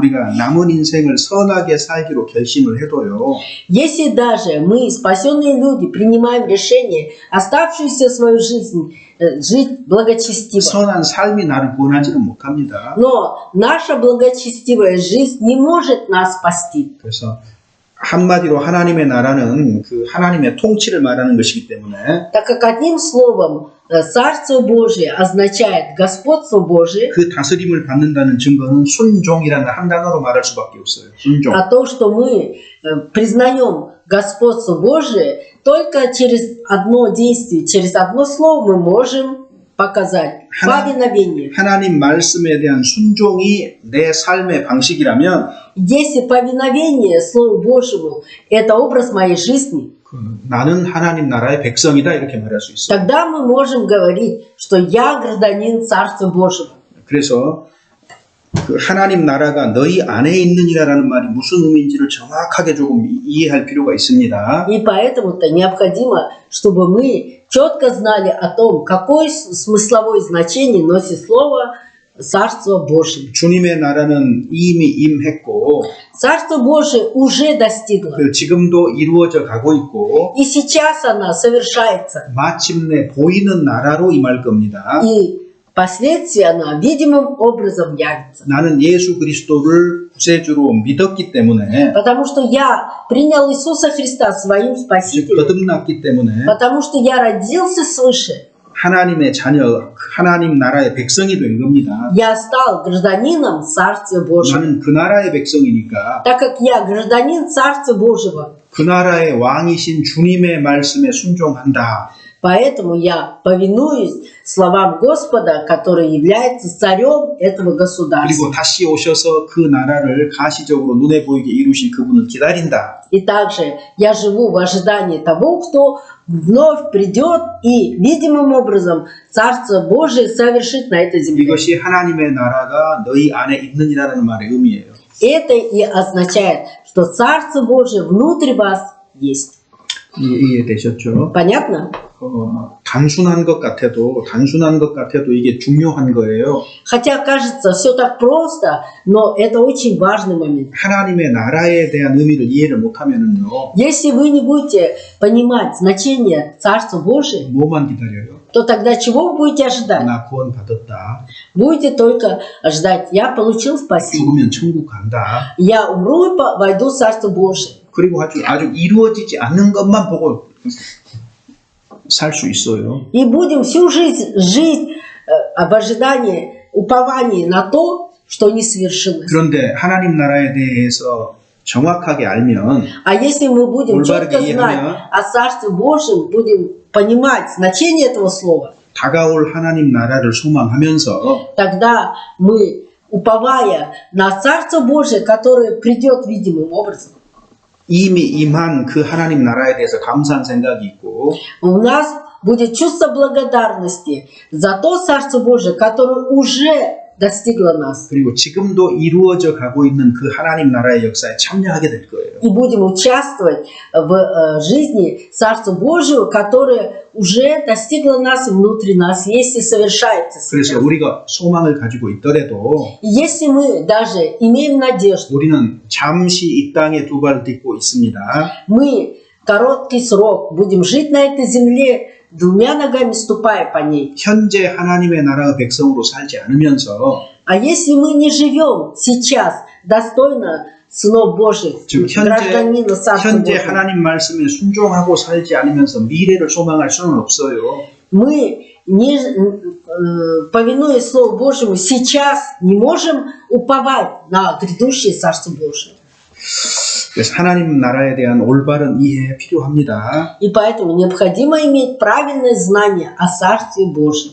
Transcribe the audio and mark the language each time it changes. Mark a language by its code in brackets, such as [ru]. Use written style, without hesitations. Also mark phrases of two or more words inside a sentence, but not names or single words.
[ko] 우리가 남은 인생을 선하게 살기로 결심을 해도요. [ru] Если даже мы, спасенные люди, принимаем решение оставшуюся свою жизнь жить благочестиво, [ko] 선한 삶이 나를 구원하지는 못합니다. [ru] но наша благочестивая жизнь не может нас спасти. [ko] 그래서 한마디로 하나님의 나라는 그 하나님의 통치를 말하는 것이기 때문에 [ru] Так как одним словом Царство Божие означает господство Божие, [ko] 그 다스림을 받는다는 증거는 순종이라는 한 단어로 말할 수밖에 없어요. 순종. [ru] а то, что мы признаем господство Божие, только через одно действие, через одно слово мы можем показать повиновение. [ko] 하나님 말씀에 대한 순종이 내 삶의 방식이라면 [ru] Если повиновение Слову Божьему – это образ моей жизни, [ko] 나는 하나님 나라의 백성이다 이렇게 말할 수 있어요. [ru] тогда мы можем говорить, что я гражданин Царства Божьего. [ko] 그래서 그 하나님 나라가 너희 안에 있느니라라는 말이 무슨 의미인지를 정확하게 조금 이해할 필요가 있습니다. [ru] И поэтому-то необходимо, чтобы мы четко знали о том, какое смысловое значение носит слово Царство Божие. [ko] 주님의 나라는 이미 임했고 [ru] Царство Божие уже достигло. [ko] 지금도 이루어져 가고 있고 [ru] И сейчас оно совершается. [ko] 마침내 보이는 나라로 임할 겁니다. [ru] И впоследствии оно видимым образом явится. [ko] 나는 예수 그리스도를 구세주로 믿었기 때문에 [ru] Потому что я принял Иисуса Христа своим [ko] 즉 [ru] Спасителем. [ko] 거듭났기 때문에 [ru] Потому что я родился свыше. [ko] 하나님의 자녀, 하나님 나라의 백성이 된 겁니다. [ru] Я стал гражданином Царства Божьего. [ko] 나는 그 나라의 백성이니까 [ru] Так как я гражданин Царства Божьего, [ko] 그 나라의 왕이신 주님의 말씀에 순종한다. [ru] Поэтому я повинуюсь словам Господа, который является царем этого государства. [ko] 그리고 다시 오셔서 그 나라를 가시적으로 눈에 보이게 이루실 그분을 기다린다. [ru] И также я живу в ожидании того, кто вновь придет и видимым образом Царство Божие совершит на этой земле. [ko] 이것이 하나님의 나라가 너희 안에 있느니라는 말의 의미예요. [ru] Это и означает, что Царство Божие внутри вас есть. [ko] 이해되셨죠? [ru] Понятно? [ko] 단순한 것 같아도 이게 중요한 거예요. [ru] Хотя кажется, все так просто, но это очень важный момент. [ko] 하나님의 나라에 대한 의미를 이해를 못하면은요, [ru] Если вы не будете понимать значение Царства Божия, [ko] 뭐만 기다려요? [ru] то тогда чего вы будете ожидать? [ko] 나 구원 받았다. [ru] Будете только ждать. Я получил спасение. [ko] 죽으면 천국 간다. [ru] Я умру и войду в Царство Божие. [ko] 그리고 아주 이루어지지 않는 것만 보고 살 수 있어요. [ru] И будем всю жизнь жить в ожидании, уповании на то, что не совершилось. [ko] 그런데 하나님 나라에 대해서 정확하게 알면 [ru] А если мы будем [ko] 올바르게 [ru] четко знать [ko] 이해하면 [ru] о Царстве Божьем, будем понимать значение этого слова, [ko] 다가올 하나님 나라를 소망하면서 [ru] тогда мы, уповая на Царство Божие, которое придет видимым образом, [ko] 이미 임한 그 하나님 나라에 대해서 감사한 생각이 있고 [ru] у нас будет чувство благодарности за то Царство Божие, которое уже достигло нас. [ko] 그리고 지금도 이루어져 가고 있는 그 하나님 나라의 역사에 참여하게 될 거예요. [ru] И будем участвовать в жизни Царства Божьего, которое уже достигло нас и внутри нас, если совершается [ko] 그래서 [ru] сейчас. [ko] 우리가 소망을 가지고 있더라도 [ru] И если мы даже имеем надежду, [ko] 우리는 잠시 이 땅에 두 발 딛고 있습니다. [ru] мы короткий срок будем жить на этой земле, двумя ногами ступая по ней. [ko] 현재 하나님의 나라의 백성으로 살지 않으면서 [ru] А если мы не живем сейчас достойно сынов Божьих, [ko] 즉 [ru] гражданина Царства [ko] 현재 [ru] Божьего, [ko] 하나님 말씀에 순종하고 살지 않으면서 미래를 소망할 수는 없어요. [ru] мы, не, повинуясь Слову Божьему, сейчас не можем уповать на грядущее Царство Божие. [ko] 그래서 하나님 나라에 대한 올바른 이해 필요합니다. [ru] И поэтому необходимо иметь правильное знание о Царстве Божьем.